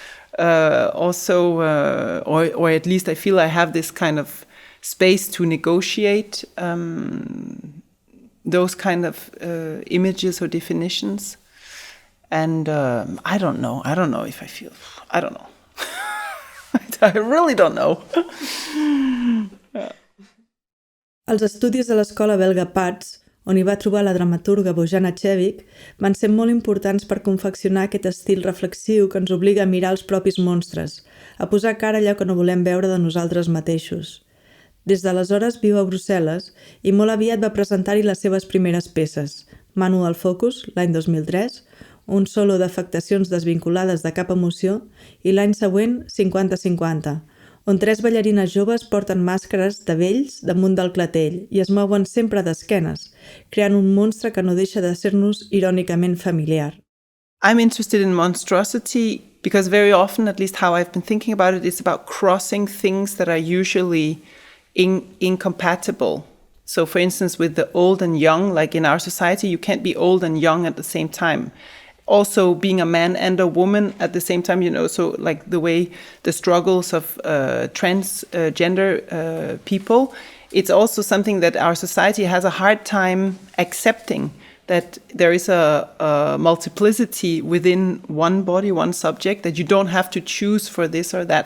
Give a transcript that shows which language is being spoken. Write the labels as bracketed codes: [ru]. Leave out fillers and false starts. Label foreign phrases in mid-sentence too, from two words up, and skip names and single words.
[en] Or at least I feel I have this kind of space to negotiate those kind of images or definitions. And I don't know if I feel, I don't know. I really don't know. [ca] Els estudis a l'escola belga P.A.R.T.S, on hi va trobar la dramaturga Bojana Chevik, van ser molt importants per confeccionar aquest estil reflexiu que ens obliga a mirar els propis monstres, a posar cara a allò que no volem veure de nosaltres mateixos. Des d'aleshores viu a Brussel·les i molt aviat va presentar-hi les seves primeres peces, Manu al Focus, l'any 2003, un solo d'afectacions desvinculades de cap emoció, i l'any següent 50-50, on 3 ballarines joves porten màscares de vells damunt del clatell i es mouen sempre d'esquenes, creant un monstre que no deixa de ser-nos irònicament familiar. [en] I'm interested in monstruosity because very often, at least how I've been thinking about it, is about crossing things that are usually incompatible. So for instance, with the old and young, like in our society, you can't be old and young at the same time. Also being a man and a woman at the same time, so like the way the struggles of transgender people, it's also something that our society has a hard time accepting, that there is a multiplicity within one body, one subject, that you don't have to choose for this or that.